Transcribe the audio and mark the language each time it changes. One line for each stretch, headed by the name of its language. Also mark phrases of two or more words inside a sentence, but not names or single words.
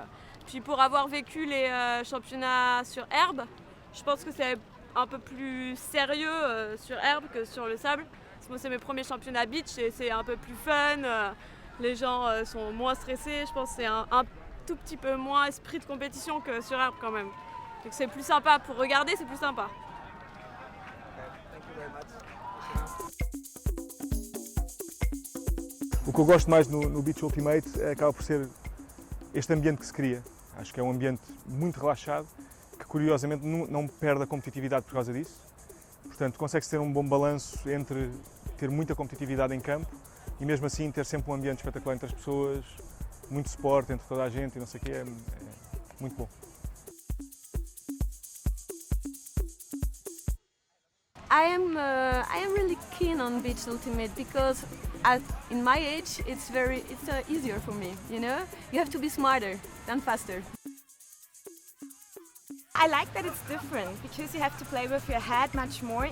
French: Puis pour avoir vécu les championnats sur herbe, je pense que c'est un peu plus sérieux sur herbe que sur le sable. Moi c'est mes premiers championnats beach et c'est un peu plus fun, les gens sont moins stressés, je pense que c'est un tout petit peu moins esprit de compétition que sur herbe quand même. Donc c'est plus sympa, pour regarder c'est plus sympa.
Portuguese: O que eu gosto mais no Beach Ultimate acaba por ser este ambiente que se cria. Acho que é um ambiente muito relaxado, que curiosamente não perde a competitividade por causa disso. Portanto, consegue-se ter um bom balanço entre ter muita competitividade em campo e mesmo assim ter sempre um ambiente espetacular entre as pessoas, muito suporte entre toda a gente e não sei o quê, é muito bom.
English: I am really keen on Beach Ultimate because in my age it's easier for me, you know? You have to be smarter than faster. I like that it's different because you have to play with your head much more.